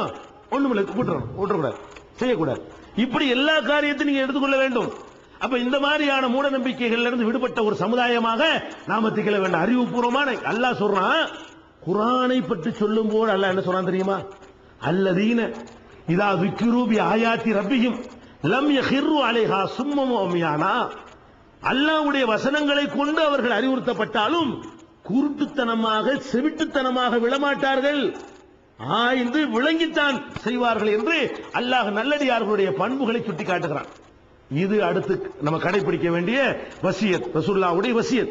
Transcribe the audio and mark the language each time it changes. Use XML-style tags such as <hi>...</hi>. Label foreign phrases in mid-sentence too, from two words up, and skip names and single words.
<ta>ஒண்ணுமில்லை, விட்டுறக்கூடாது, செய்யக்கூடாது. இப்படி எல்லா காரியத்தையும் நீங்க எடுத்துக்கொள்ள வேண்டும். அப்ப இந்த மாதிரியான மூட நம்பிக்கைகள் இருந்து விடுபட்ட ஒரு சமுதாயமாக நாம திகழ வேண்டும். அறிவுபூர்வமான அல்லாஹ் சொல்றான், குர்ஆனை பற்றி சொல்லும் போது அல்லாஹ் என்ன சொல்றான் தெரியுமா?</ta> <ar>الذين إذا ذكروا بآيات ربهم لم يخروا عليها صما وعميانا.</ar> <ta>அல்லாஹ்வுடைய வசனங்களை கொண்டு அவர்கள் அறிவுறுத்தப்பட்டாலும் குருட்டுத்தனமாக செவிட்டுத்தனமாக விழமாட்டார்கள், ஆய்ந்து விளங்கித்தான் செய்வார்கள் என்று அல்லாஹ் நல்லடியார்களுடைய பண்புகளை சுட்டி காட்டுகிறான். இது அடுத்து நம்ம கடைபிடிக்க வேண்டிய வசியத், ரசூலுல்லாஹ்வுடைய வசியத்.</ta>